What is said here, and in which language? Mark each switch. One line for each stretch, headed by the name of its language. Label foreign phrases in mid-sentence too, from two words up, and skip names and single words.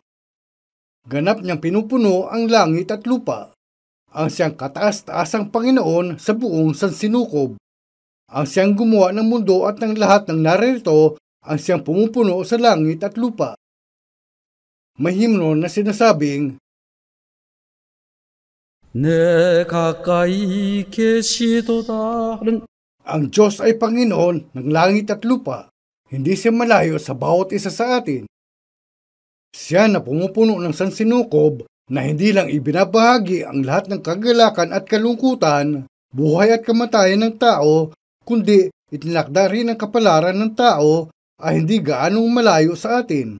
Filipino: Ganap niyang pinupuno ang langit at lupa. Ang siyang kataas-taasang Panginoon sa buong sansinukob. Ang siyang gumawa ng mundo at ng lahat ng naririto, ang siyang pumupuno sa langit at lupa. May himno na sinasabing,
Korean: 내 가까이 계시도다 하는
Filipino: ang Diyos ay Panginoon ng langit at lupa. Hindi siya malayo sa bawat isa sa atin. Siya na pumupuno ng sansinukob na hindi lang ibinabahagi ang lahat ng kagalakan at kalungkutan, buhay at kamatayan ng tao, kundi itinakda rin ang kapalaran ng tao ay hindi gaanong malayo sa atin.